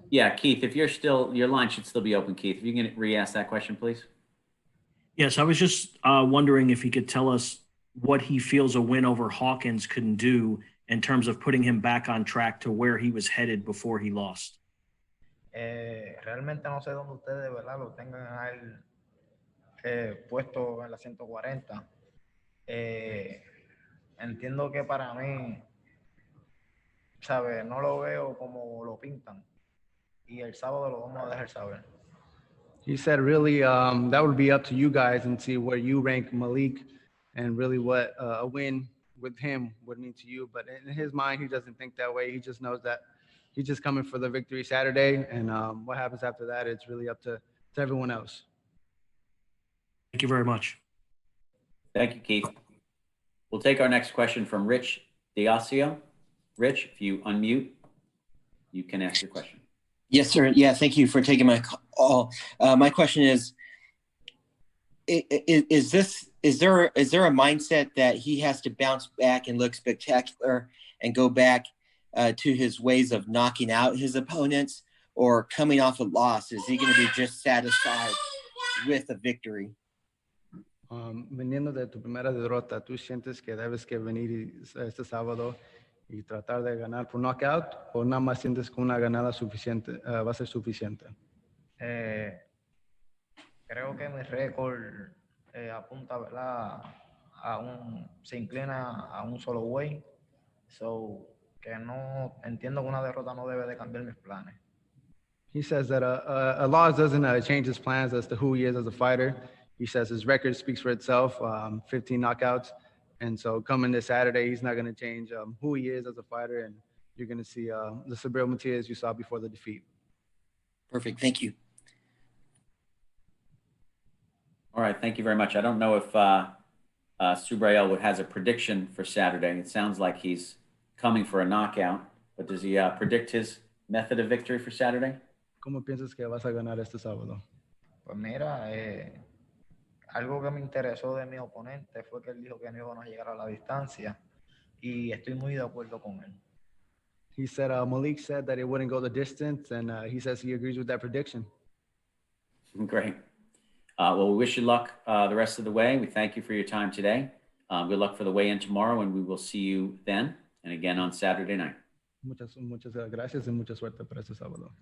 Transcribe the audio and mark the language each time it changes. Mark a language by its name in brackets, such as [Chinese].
[English] Yeah, Keith, if you're still, your line should still be open, Keith. If you can re-ask that question, please. Yes, I was just wondering if he could tell us what he feels a win over Hawkins can do in terms of putting him back on track to where he was headed before he lost. [Spanish] Realmente no sé dónde ustedes, ¿verdad? Lo tengan a él puesto en la 140. Entiendo que para mí, ¿sabes? No lo veo como lo pintan. Y el sábado lo vamos a dejar saber. [English] He said really that would be up to you guys and see where you rank Malik and really what a win with him would mean to you. But in his mind, he doesn't think that way. He just knows that he's just coming for the victory Saturday. And what happens after that, it's really up to everyone else. Thank you very much. Thank you, Keith. We'll take our next question from Rich Diasio. Rich, if you unmute, you can ask your question. Yes, sir. Yeah, thank you for taking my call. My question is there a mindset that he has to bounce back and look spectacular and go back to his ways of knocking out his opponents, or coming off a loss? Is he going to be just satisfied with a victory? [Spanish] Viniendo de tu primera derrota, ¿tú sientes que debes que venir este sábado y tratar de ganar por knockout, o nada más sientes que una ganada suficiente va a ser suficiente? Creo que mi récord apunta, ¿verdad? Se inclina a un solo [English] way. So, [Spanish] que no entiendo que una derrota no debe de cambiar mis planes. [English] He says that a loss doesn't change his plans as to who he is as a fighter. He says his record speaks for itself, 15 knockouts. And so coming this Saturday, he's not going to change who he is as a fighter. And you're going to see the Subaru Matias you saw before the defeat. Perfect. Thank you. All right, thank you very much. I don't know if Subaru has a prediction for Saturday. It sounds like he's coming for a knockout, but does he predict his method of victory for Saturday? [Spanish] ¿Cómo piensas que vas a ganar este sábado? Pues mira, algo que me interesó de mi oponente fue que él dijo que no iban a llegar a la distancia, y estoy muy de acuerdo con él. [English] He said Malik said that it wouldn't go the distance, and he says he agrees with that prediction. Great. Well, we wish you luck the rest of the way. We thank you for your time today. Good luck for the weigh-in tomorrow, and we will see you then and again on Saturday night. [Spanish] Muchas gracias y mucha suerte para este sábado.